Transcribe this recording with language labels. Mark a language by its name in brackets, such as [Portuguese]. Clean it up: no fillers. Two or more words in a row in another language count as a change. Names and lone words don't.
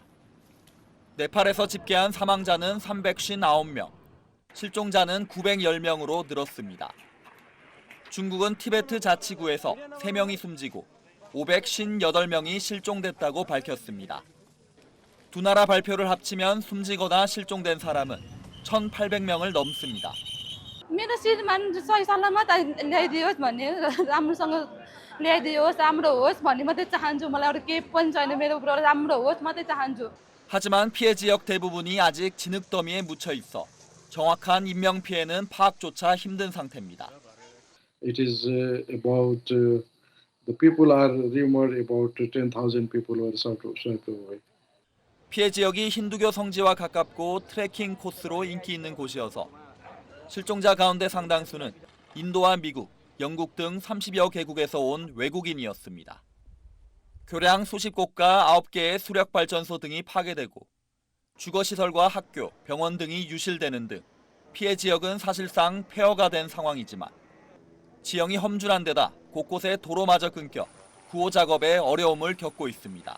[Korean] 네팔에서 집계한 사망자는 359명, 실종자는 910명으로 늘었습니다. 중국은 티베트 자치구에서 3명이 숨지고 558명이 실종됐다고 밝혔습니다. 두 나라 발표를 합치면 숨지거나 실종된 사람은 1,800명을 넘습니다. [Nepali] मेरो श्रीमान सही सलामत ल्याइदियोस् भन्ने राम्रोसँग ल्याइदियोस् राम्रो होस् भन्ने मात्रै चाहन्छु मलाई अरू केही पनि छैन मेरो उपरो राम्रो होस् मात्रै चाहन्छु. [Korean] 하지만 피해 지역 대부분이 아직 진흙더미에 묻혀 있어 정확한 인명 피해는 파악조차 힘든 상태입니다. [English] It is about the people are rumored about 10,000 people were swept away. [Korean] 피해 지역이 힌두교 성지와 가깝고 트레킹 코스로 인기 있는 곳이어서 실종자 가운데 상당수는 인도와 미국, 영국 등 30여 개국에서 온 외국인이었습니다. 교량 수십 곳과 9개의 수력발전소 등이 파괴되고 주거시설과 학교, 병원 등이 유실되는 등 피해 지역은 사실상 폐허가 된 상황이지만 지형이 험준한 데다 곳곳에 도로마저 끊겨 구호 작업에 어려움을 겪고 있습니다.